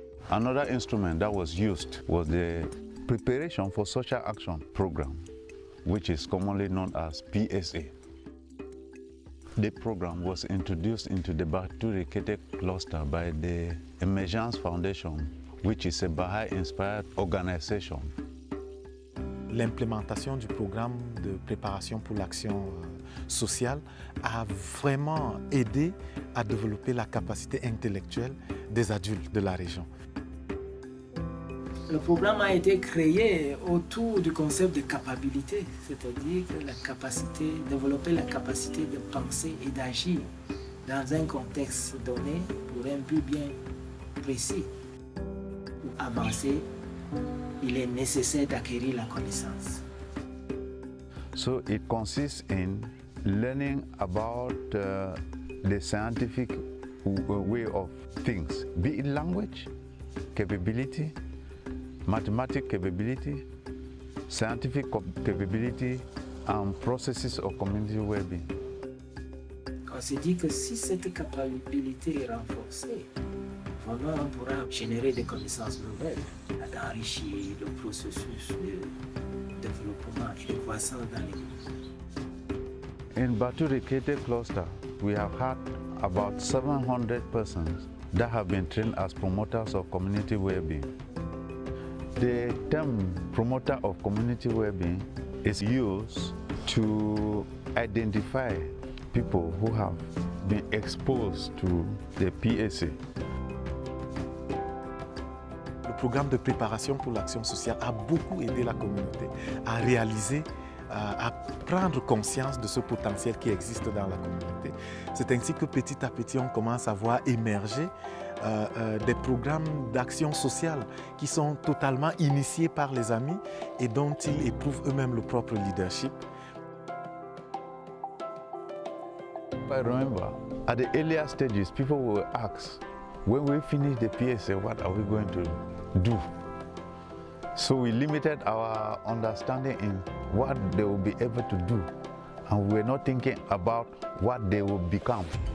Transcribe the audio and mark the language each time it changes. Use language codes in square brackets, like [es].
[en] Another instrument that was used was the Preparation for Social Action program, which is commonly known as PSA. The program was introduced into the Baturikete cluster by the Emergence Foundation, which is a Baha'i-inspired organization. [fr] L'implémentation du programme de préparation pour l'action sociale a vraiment aidé à développer la capacité intellectuelle des adultes de la région. Le programme a été créé autour du concept de capacité, c'est-à-dire que développer la capacité de penser et d'agir dans un contexte donné pour un but bien précis. Pour avancer, il est nécessaire d'acquérir la connaissance. [en] So it consists in learning about the scientific way of things, be it language, capability, mathematical capability, scientific capability, and processes of community well-being. [fr] On se dit que si cette capacité est renforcée, vraiment on pourra générer des connaissances nouvelles, d'enrichir le processus de développement et de croissance dans les [en] In Baturikete cluster, we have had about 700 persons that have been trained as promoters of community well-being. The term promoter of community well-being is used to identify people who have been exposed to the PSA. [fr] Le programme de préparation pour l'action sociale a beaucoup aidé la communauté à réaliser, à prendre conscience de ce potentiel qui existe dans la communauté. C'est ainsi que petit à petit, on commence à voir émerger des programmes d'action sociale qui sont totalement initiés par les amis et dont ils éprouvent eux-mêmes le propre leadership. [en] I remember, at the earlier stages, people will ask, when we finish the PSA, what are we going to do? So we limited our understanding in what they will be able to do, and we're not thinking about what they will become.